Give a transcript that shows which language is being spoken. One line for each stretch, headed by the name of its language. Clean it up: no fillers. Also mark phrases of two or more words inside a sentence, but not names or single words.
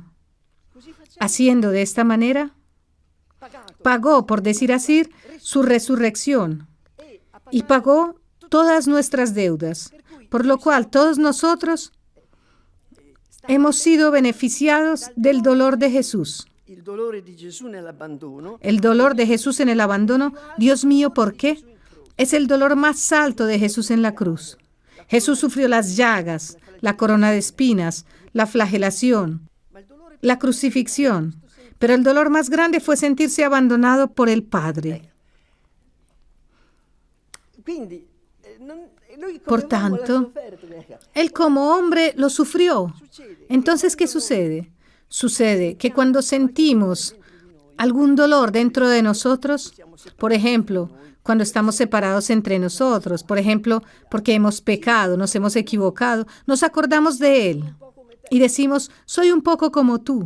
Spanish: Haciendo de esta manera, pagó, por decir así, su resurrección. Y pagó todas nuestras deudas, por lo cual todos nosotros hemos sido beneficiados del dolor de Jesús.
Italian: Il dolore di Gesù nell'abbandono
Spanish: El dolor de Jesús en el abandono, Dios mío, ¿por qué? Es el dolor más alto de Jesús en la cruz. Jesús sufrió las llagas, la corona de espinas, la flagelación, la crucifixión, pero el dolor más grande fue sentirse abandonado por el Padre.
Italian: Quindi, noi
Spanish: Por
Italian: come uomo
Spanish: tanto,
Italian: l'ha sofferto,
Spanish: Él como hombre lo sufrió. Entonces, ¿qué sucede? Sucede que cuando sentimos algún dolor dentro de nosotros, por ejemplo, cuando estamos separados entre nosotros, por ejemplo, porque hemos pecado, nos hemos equivocado, nos acordamos de Él y decimos, soy un poco como tú.